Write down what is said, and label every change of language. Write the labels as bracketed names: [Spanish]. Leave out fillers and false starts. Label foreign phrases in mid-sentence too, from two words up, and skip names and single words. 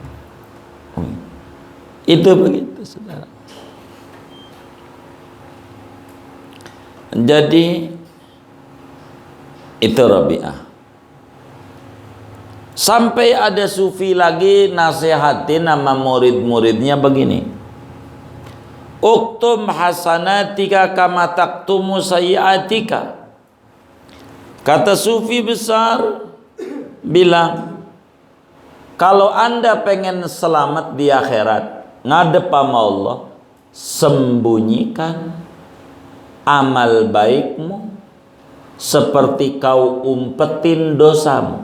[Indonesian] Itu begitu saudara. Jadi Itu Rabi'ah. Sampai ada sufi lagi nasihatin nama murid-muridnya begini, [Arabic] اكتم حسناتك كما تكتم سيئاتك. [Indonesian] Kata sufi besar bilang, kalau Anda pengen selamat di akhirat, ngadep sama Allah, sembunyikan amal baikmu seperti kau umpetin dosamu.